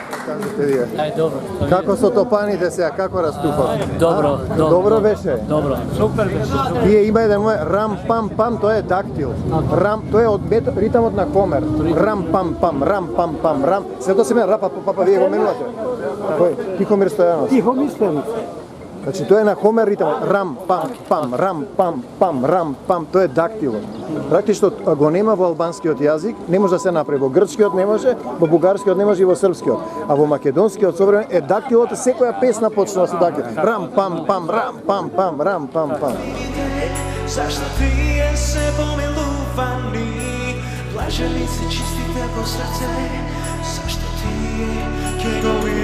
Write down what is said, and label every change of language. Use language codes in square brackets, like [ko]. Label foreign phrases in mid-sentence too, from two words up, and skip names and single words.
[mk] кажете вие? Ај, добро. Како со топаните сега, како раступат? Добро, добро. Добро беше. Добро. Супер беше. Вие има еден мој рам пам пам, тоа е дактил. Рам, тоа е од ритамот на Хомер. Рам пам пам, рам пам пам, рам. Сето се ме рапа папа, вие го менувате. Кој? Тихомир Стојанов. Тихо мислено. Значи тоа е на Хомер ритамот. Рам пам пам, рам пам пам, рам пам, тоа е дактилот. Практично го нема во албанскиот јазик, не може да се направи во грчкиот, не може, во бугарскиот не може и во српскиот. А во македонскиот современ е дактилот, секоја песна почнува со дактил. Рам пам пам, рам пам пам, рам пам пам. Зошто тие се помилувани, блажени се чистите по срце, зошто тие, ќе го